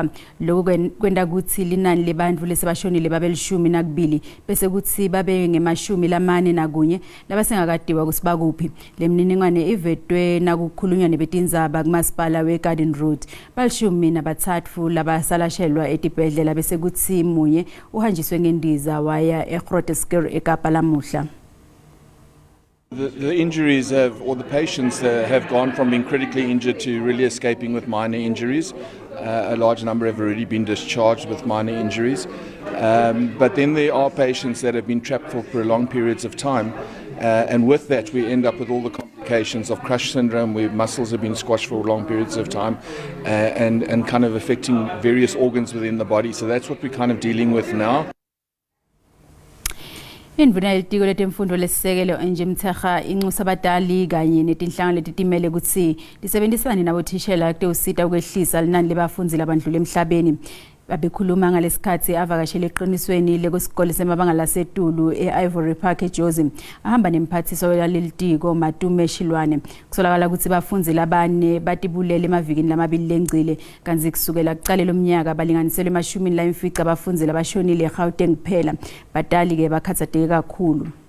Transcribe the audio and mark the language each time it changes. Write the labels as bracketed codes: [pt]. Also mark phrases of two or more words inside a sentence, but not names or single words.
[ss] Lokho kwenda kuthi linani lebantfu lesebashonile babelishumi nakubili bese kuthi babe nge41 labasengakadiwa kusibakuphi. Lemniningwane ivetwe nakukhulunywa nebetindzaba kumasipala weGarden Road. Balishumi nabathathu labasalashelwa etibhedlela bese kuthi munye uhanjiswe ngendiza waya eGrooterschuur eKapa lamuhla. [en] The injuries or the patients have gone from being critically injured to really escaping with minor injuries. A large number have already been discharged with minor injuries. But then there are patients that have been trapped for prolonged periods of time. And with that, we end up with all the complications of crush syndrome, where muscles have been squashed for long periods of time and kind of affecting various organs within the body. So that's what we're kind of dealing with now. [ss] Indvuna yelitiko letemfundo lesisekelo nje Mthekga inxusa abadali kanye netinhlangano letitimele ukuthi lisebenzisane nabothishela kute usita ukwehlisa linani lebafundzi labandlula emhlabeni. abekhuluma ngalesikhathi avakashele eqinisweni lesikole semabanga laseTulu eIvory Park eJozi ahamba nemphathiso yalelitiko Matume Shilwane kusolakala ukuthi bafunzi labane batibulele emavikini lamabili lengcile kanzi kusukela kuqale lomnyaka balinganiselwe emashumini la imfica abafunzi labashonile eGauteng kuphela badali ke bakhathatheke kakhulu.